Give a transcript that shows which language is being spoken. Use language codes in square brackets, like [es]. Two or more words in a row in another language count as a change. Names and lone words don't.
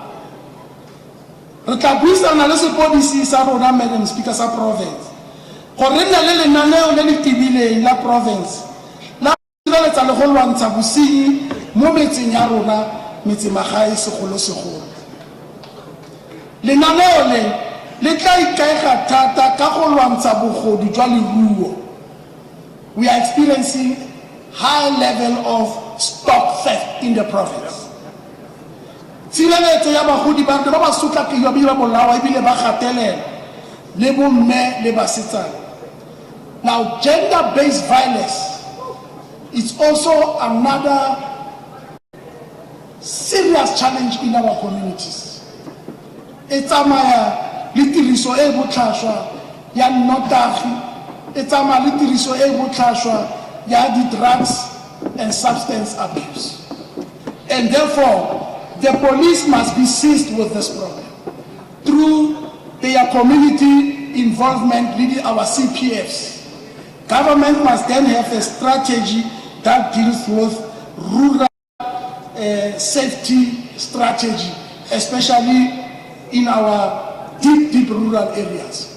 [tn] Re tla buisana le sepodisi sa rona, [en] Madam Speaker, [tn] sa province gore re nne le lenaneo le le tibileng la province la sireletsa le go lwantsha bosenyi mo metseng ya rona, metsemagae segolosegolo. Lenaneo le tla ikaega thata ka go lwantsha bogodu jwa leruo. [en] We are experiencing high level of stock theft in the province. [tn] Tshireletso ya bagodi ba ba sotlakiwa ba bolawa ebile ba gatelela le bomme le basetsana. [en] Now, gender-based violence is also another serious challenge in our communities. It's a [tn] litiriso e botlhaswa ya nnotagi, [en] it's a [tn] litiriso e botlhaswa ya di [en] drugs and substance abuse. And therefore, the police must be seized with this problem through their community involvement leading our CPFs. Government must then have a strategy that deals with rural safety strategy, especially in our deep rural areas.